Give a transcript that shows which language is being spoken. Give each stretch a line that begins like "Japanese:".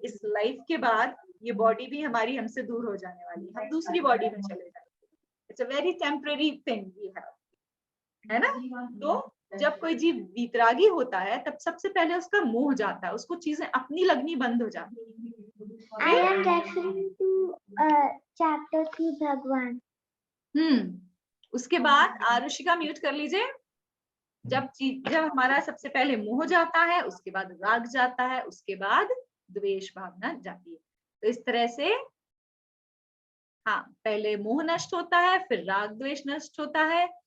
Hindi: इस लाइफ के बाद ये बॉडी भी हमारी हमसे दूर हो जाने वाली है, हम दूसरी बॉडी में चले जाएंगे।
English: it's a very temporary thing we have,
Hindi: है ना। तो जब कोई जीव वीतरागी होता है तब सबसे पहले उसका मोह जाता है, उसको चीजें अपनी लगनी बंद हो जाती है।
English: I am referring to chapter 3 भगवान।
Hindi: उसके बाद आरुषिका म्यूट कर लीजिए। जब हमारा सबसे पहले मोह जाता है, उसके बाद राग जाता है, उसके बाद द्वेष भावना जाती है। तो इस तरह से हाँ, पहले मोह नष्ट होता है, फिर राग द्वेष नष्ट होता है।